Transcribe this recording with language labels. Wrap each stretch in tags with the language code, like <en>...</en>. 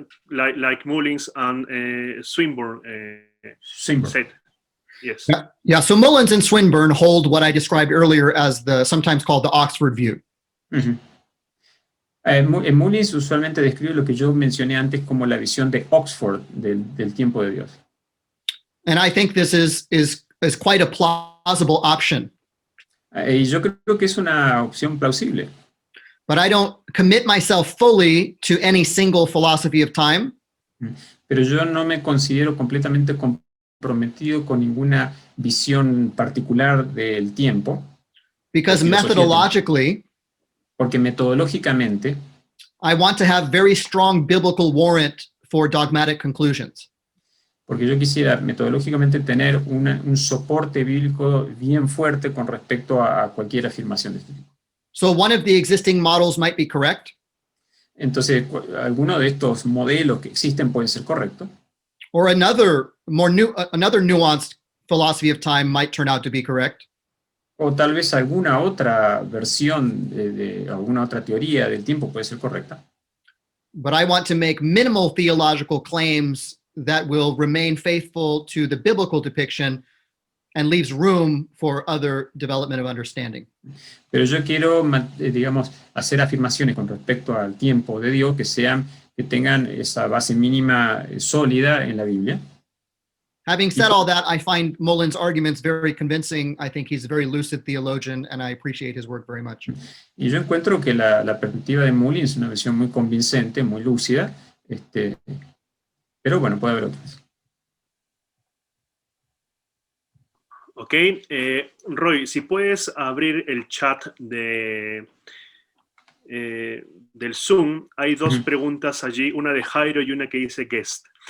<en>like Mullins and Swinburne said? Yes. Yeah, so Mullins and Swinburne hold what I described earlier as sometimes called the Oxford view. Uh-huh.</en> <es>Mullins usualmente describe lo que yo mencioné antes como la visión de Oxford del tiempo de Dios.</es> <en>And I think this is quite a plausible option.</en> <es>Y yo creo que es una opción plausible.</es> <en>But I don't commit myself fully to any single philosophy of time.</en> <es>Pero yo no me considero completamente comprometido con ninguna visión particular del tiempo.</es> <en>Because methodologically,</en> <es>porque metodológicamente,</es> <en>I want to have very strong biblical warrant for dogmatic conclusions.</en> <es>Porque yo quisiera metodológicamente tener un soporte bíblico bien fuerte con respecto a cualquier afirmación de este tipo.</es> <en>So one of the existing models might be correct.</en> <es>Entonces, alguno de estos modelos que existen puede ser correcto.</es> <en>Or another nuanced philosophy of time might turn out to be correct.</en> <es>O tal vez alguna otra versión de alguna otra teoría del tiempo puede ser correcta.</es> <en>But I want to make minimal theological claims that will remain faithful to the biblical depiction and leaves room for other development of understanding.</en> <es>Pero yo quiero, digamos, hacer afirmaciones con respecto al tiempo de Dios que tengan esa base mínima sólida en la Biblia.</es> <en>Having said all that, I find Mullins' arguments very convincing. I think he's a very lucid theologian, and I appreciate his work very much.</en> <es>Y yo encuentro que la perspectiva de Mullins es una visión muy convincente, muy lúcida, pero bueno, puede haber otras. Ok, Roy, si puedes abrir el chat del Zoom, hay dos preguntas allí, una de Jairo y una que dice guest.</es>